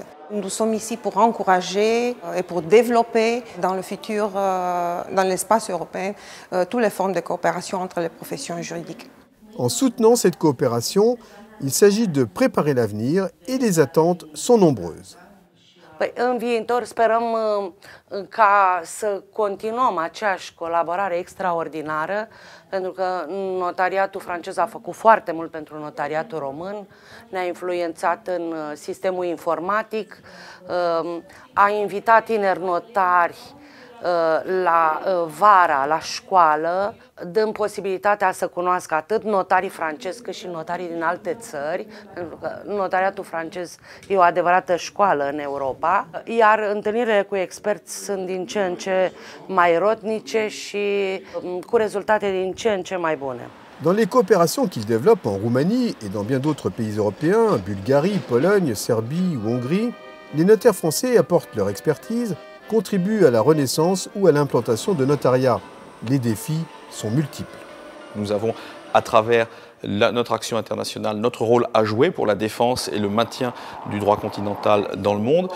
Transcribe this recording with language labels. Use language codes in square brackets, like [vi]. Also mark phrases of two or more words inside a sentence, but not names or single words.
[fr] Nous sommes ici pour encourager et pour développer dans le futur, dans l'espace européen, toutes les formes de coopération entre les professions juridiques. En soutenant cette coopération, il s'agit de préparer l'avenir et les attentes sont nombreuses. [ro] În viitor sperăm ca să continuăm aceeași colaborare extraordinară, pentru că notariatul francez a făcut foarte mult pentru notariatul român, ne-a influențat în sistemul informatic, a invitat tineri notari la vara, la școală, dând posibilitatea să cunoască atât notarii francezi cât și notarii din alte țări, pentru că notariatul francez e o adevărată școală în Europa, iar întâlnirile cu experți sunt din ce în ce mai rodnice și cu rezultate din ce în ce mai bune. [fr] Dans les coopérations qu'il développe en Roumanie et dans bien d'autres pays européens, Bulgarie, Pologne, Serbie ou Hongrie, les notaires français apportent leur expertise, contribuent à la renaissance ou à l'implantation de notariat. Les défis sont multiples. Nous avons, à travers notre action internationale, notre rôle à jouer pour la défense et le maintien du droit continental dans le monde.